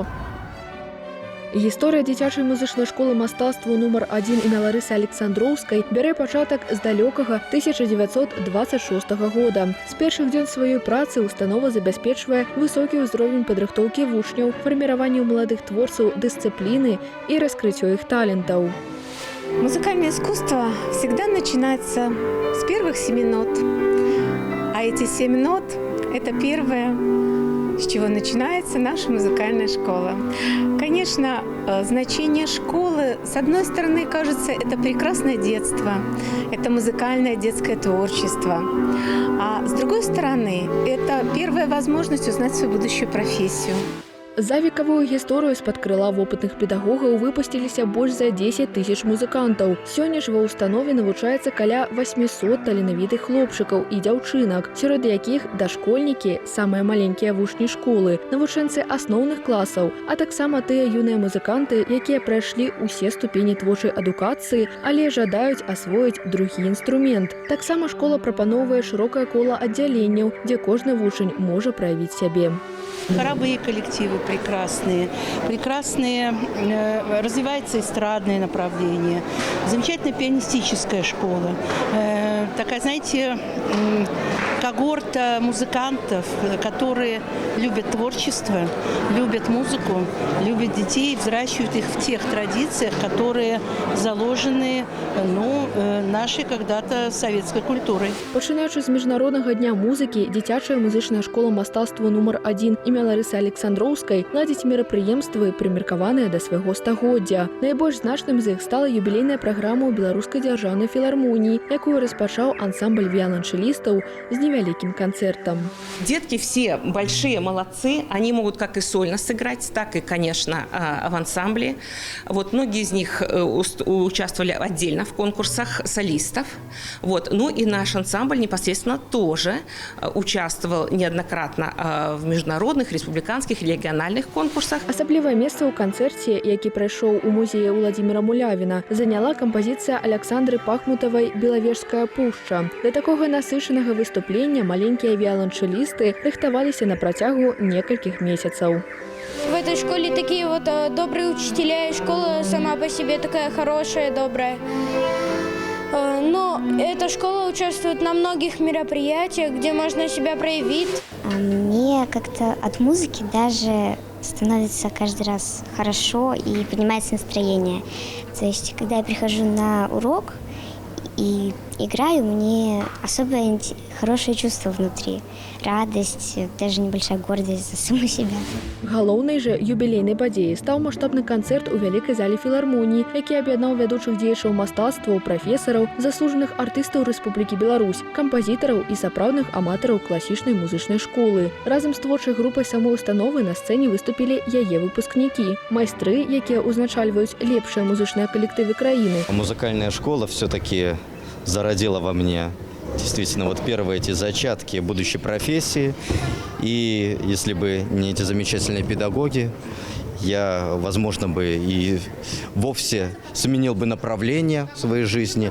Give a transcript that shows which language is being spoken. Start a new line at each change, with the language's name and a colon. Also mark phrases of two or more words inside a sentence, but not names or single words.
Belarusian: Гісторыя дзіцячай музычнай школы мастацтва нумар 1 імя Ларысы Александроўскай бярэ пачатак з далёкага 1926 года. З першых дзён сваёй працы установа забяспечвае высокі ўзровень падрыхтоўкі вучняў, фарміраванне ў маладых творцаў дысцыпліны і раскрыццё іх талентаў.
Russian: Музыкальное искусство всегда начинается с первых 7 нот. А эти 7 нот – это первое, с чего начинается наша музыкальная школа. Конечно, значение школы, с одной стороны, кажется, это прекрасное детство, это музыкальное детское творчество. А с другой стороны, это первая возможность узнать свою будущую профессию.
Belarusian: За векавую гісторыю з-пад крыла вопытных педагогаў выпусціліся больш за 10 тысяч музыкантаў. Сёння ж ва ўстанове навучаецца каля 800 таленавітых хлопчыкаў і дзяўчынак, сярод якіх дашкольнікі, самыя маленькія вучні школы, навучэнцы асноўных класаў, а таксама тыя юныя музыканты, якія прайшлі ўсе ступені творчай адукацыі, але жадаюць асвоіць другі інструмент. Таксама школа прапаноўвае шырокае кола аддзяленняў, дзе кожны вучань можа праявіць сябе.
Russian: Хоровые коллективы прекрасные, развивается эстрадное направление, замечательная пианистическая школа. Такая, знаете, когорта музыкантов, которые любят творчество, любят музыку, любят детей, взращивают их в тех традициях, которые заложены нашей когда-то советской культурой.
Belarusian: Пачынаючы з міжнароднага дня музыкі, дзіцячая музычная школа мастацтва нумар 1 імя Ларысы Александроўскай ладзіць мерапрыемствы, прымеркаваныя да свайго стагоддзя. Найбольш значным з іх стала юбілейная праграма ў Беларускай дзяржаўнай філармоніі, якую распачаў ансамбль віяланчэлістаў з
Russian: невяликим концертом. Детки все большие молодцы, они могут как и сольно сыграть, так и, конечно, в ансамбле. Вот многие из них участвовали отдельно в конкурсах солистов. Вот. Ну и наш ансамбль непосредственно тоже участвовал неоднократно в международных, республиканских и региональных конкурсах.
Belarusian: Асаблівае месца ў канцэрце, які прайшоў у музеі Владимира Мулявіна, заняла кампазіцыя Александры Пахмутавай «Белавежская пушча». Для такога насычанага выступлення маленькія віяланчэлісты рыхтаваліся на працягу некалькіх месяцаў.
Russian: В этой школе такие вот добрые учителя, и школа сама по себе такая хорошая, добрая. Но эта школа участвует на многих мероприятиях, где можно себя проявить. Мне как-то от музыки даже становится каждый раз хорошо и поднимается настроение. То есть, когда я прихожу на урок и играю, мне особое хорошее чувство внутри. Радость, даже небольшая гордость за саму себя.
Belarusian: Галоўнай жа юбілейнай падзеяй стаў маштабны канцэрт у вялікай зале філармоніі, які аб'яднаў вядучых дзеячаў мастацтва, прафесараў, заслужаных артыстаў Рэспублікі Беларусь, кампазітараў і сапраўдных аматараў класічнай музычнай школы. Разам з творчай групай самой установы на сцэне выступілі яе выпускнікі, майстры, якія ўзначальваюць лепшыя музычныя калектывы краіны.
Russian: Музыкальная школа все-таки зародила во мне действительно вот первые эти зачатки будущей профессии. И если бы не эти замечательные педагоги, я, возможно, бы и вовсе сменил бы направление в своей жизни.